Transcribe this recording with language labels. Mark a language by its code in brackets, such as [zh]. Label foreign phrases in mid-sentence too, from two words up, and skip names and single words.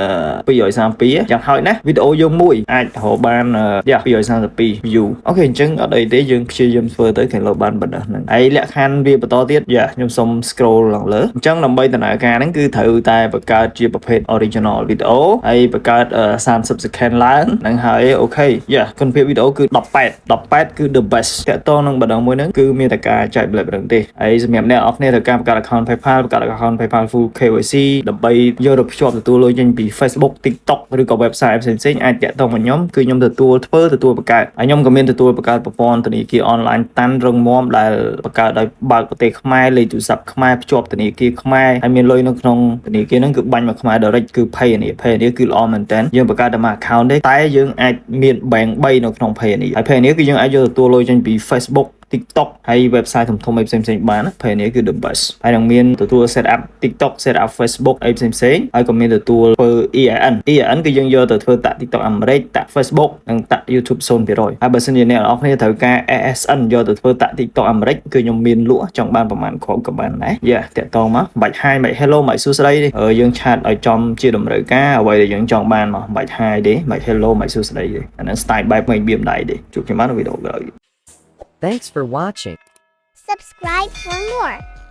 [km] 232 យ៉ាងហោចណាស់វីដេអូយើងមួយអាចរកបាន232 view អូខេអញ្ចឹងអត់អីទេយើងព្យាយាមធ្វើទៅគេលើបានប៉ុណ្ណឹងហ្នឹងហើយលក្ខខណ្ឌវាបន្តទៀតខ្ញុំសុំ scroll ឡើងលើអញ្ចឹងដើម្បីដំណើរការហ្នឹងគឺត្រូវតែបង្កើតជាប្រភេទ [en] original video [km] ហើយបង្កើត [en] 30 second [km] ឡើងហ្នឹងហើយអូខេគុណភាពវីដេអូគឺ18គឺ [en] the best [km] តើតនឹងបណ្ដឹងមួយ ហ្នឹងគឺមានតែការចែកប្លែកហ្នឹងទេហើយសម្រាប់អ្នកនរគ្នាត្រូវការបង្កើត [en] account PayPal [km] បង្កើត [en] account PayPal full KYC [km] ដើម្បីយកទៅភ្ជាប់ទទួលលុយចេញពី Facebook TikTok ឬក៏ website ផ្សេងៗអាចតាក់ទងមកខ្ញុំគឺខ្ញុំទទួលបង្កើតហើយខ្ញុំក៏មានទទួលបង្កើតប្រព័ន្ធធនាគារ online តាន់រឹងមាំ ដែលបង្កើតដោយបើកប្រទេសខ្មែរលេខទូរស័ព្ទខ្មែរភ្ជាប់ធនាគារខ្មែរហើយមានលុយនៅក្នុងធនាគារហ្នឹងគឺបាញ់មកខ្មែរ direct គឺ Payoneer គឺល្អមែនតើយើងបង្កើតតែមួយ account ទេតែ យើងអាចមាន bank 3នៅក្នុង Payoneer ហើយ Payoneer គឺយើងអាចយកទទួលលុយចេញពី Facebook TikTok ហើយ website ធំៗអីផ្សេងៗបាន Payoneer គឺ [en] the best [km] ហើយនឹងមានទទួល [en] set up TikTok set up Facebook [km] អីផ្សេងៗហើយក៏មានទទួលធ្វើ EIN គឺយើងយកទៅធ្វើតាក់ TikTok អាមេរិកតាក់ Facebook និងតាក់ YouTube 0%ហើយបើសិនជាអ្នកនរគ្នាត្រូវការ ASN យកទៅធ្វើតាក់ TikTok អាមេរិកគឺខ្ញុំមានលក់ចង់បានប្រហែលគ្រាប់ក៏បានដែរតាក់តងមកបាច់ Hi បាច់ Hello បាច់សួស្ដីទេយើងឆាតឲ្យចំជាតម្រូវការអ្វីដែលយើងចង់បានមកបាច់ Hi ទេបាច់ Hello បាច់សួស្ដីទេអាហ្នឹង style បែបមិនបៀមដៃទេជួបគ្នាបាននៅវីដេអូក្រោយ [en] Thanks for watching. Subscribe for more.